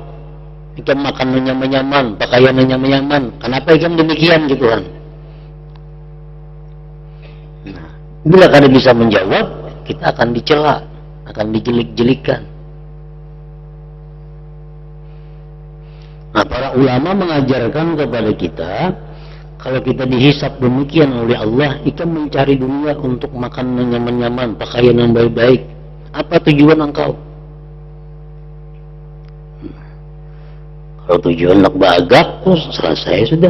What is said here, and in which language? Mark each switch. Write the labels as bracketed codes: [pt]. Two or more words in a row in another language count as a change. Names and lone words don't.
[bjn] Ikan makan nyaman-nyaman, pakaian nyaman-nyaman. Kenapa ikan demikian gitu kan? Nah, bila kada bisa menjawab, kita akan dicela, akan dijelik-jelikan. Nah, [id] para ulama mengajarkan kepada kita, kalau kita dihisap demikian oleh Allah, kita mencari dunia untuk makan yang nyaman-nyaman, pakaian yang baik-baik. Apa tujuan engkau? [bjn] Kalau tujuan nak bagak, selesai sudah.